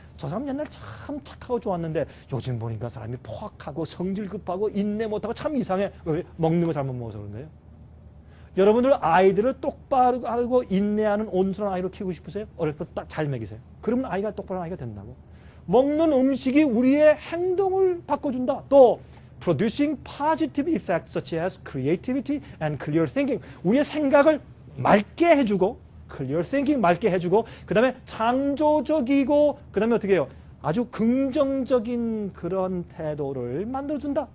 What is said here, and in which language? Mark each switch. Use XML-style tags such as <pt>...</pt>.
<ko>저 사람 옛날 참 착하고 좋았는데 요즘 보니까 사람이 포악하고 성질 급하고 인내 못하고 참 이상해. 왜? 먹는 거 잘못 먹어서 그런 거예요. 여러분들 아이들을 똑바로 알고 인내하는 온순한 아이로 키우고 싶으세요? 어릴 때 딱 잘 먹이세요. 그러면 아이가 똑바른 아이가 된다고. 먹는 음식이 우리의 행동을 바꿔준다. 또</ko> <en>producing positive effects such as creativity and clear thinking.</en> <ko>우리의 생각을 맑게 해주고</ko> <en>clear thinking</en> <ko>맑게 해주고 그 다음에 창조적이고 그 다음에 어떻게 해요? 아주 긍정적인 그런 태도를 만들어준다.</ko>